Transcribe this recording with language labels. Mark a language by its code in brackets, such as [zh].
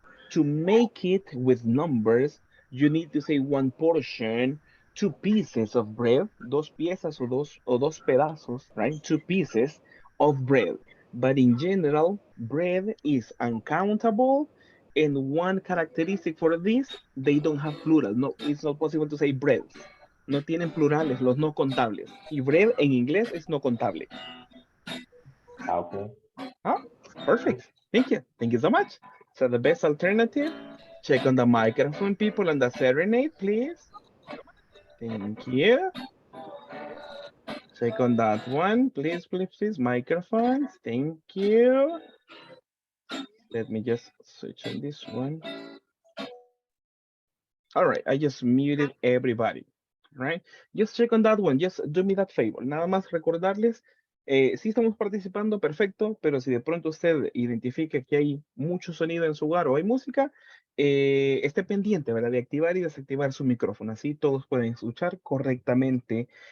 [en] To make it with numbers, you need to say one portion, 2 pieces of bread, [es] dos piezas o dos pedazos, [en] right? 2 pieces of bread. But in general, bread is uncountable. And one characteristic for this, they don't have plural. No, it's not possible to say breads. [es] No tienen plurales, los no contables. Y bread en inglés es no contable. [en] Okay. Ah, perfect. Thank you. Thank you so much. So the best alternative, check on the microphone, people, on the serenade, please. Thank you. Check on that one, please, please, please. Microphones. Thank you. Let me just switch on this one. All right, I just muted everybody, right? Just check on that one, just do me that favor. [es] Nada más recordarles, sí estamos participando, perfecto, pero si de pronto usted identifica que hay mucho sonido en su hogar o hay música, esté pendiente, ¿verdad? De activar y desactivar su micrófono, así todos pueden escuchar correctamente